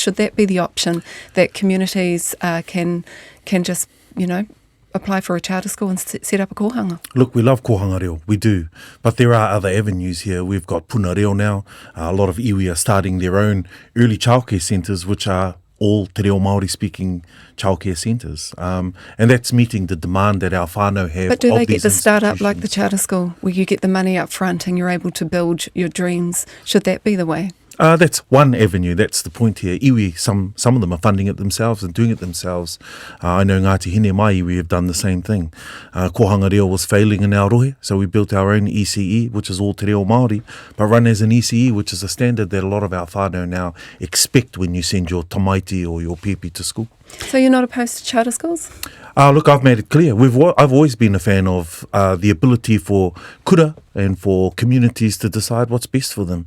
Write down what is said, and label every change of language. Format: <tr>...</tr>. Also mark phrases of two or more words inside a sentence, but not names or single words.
<en>Should that be the option that communities can just, you know, apply for a charter school and set up a kohanga? Look, we love Kohanga Reo, we do. But there are other avenues here. We've got Puna Reo now. A lot of iwi are starting their own early childcare centres, which are all</en> <mi>te reo Māori</mi> <en>speaking childcare centres. And that's meeting the demand that our whānau have. But do of they get these the start-up like the institutions. charter school, where you get the money up front and you're able to build your dreams? Should that be the way? That's one avenue. That's the point here. Iwi, some of them are funding it themselves and doing it themselves. I know Ngāti Hine my iwi have done the same thing. Kohanga Reo was failing in our rohe, so we built our own ECE, which is all</en> <mi>te reo Māori,</mi> <en>but run as an ECE, which is a standard that a lot of our whānau now expect when you send your tamaiti or your pipi to school. So you're not opposed to charter schools? Look, I've made it clear. I've always been a fan of the ability for kura and for communities to decide what's best for them.</en>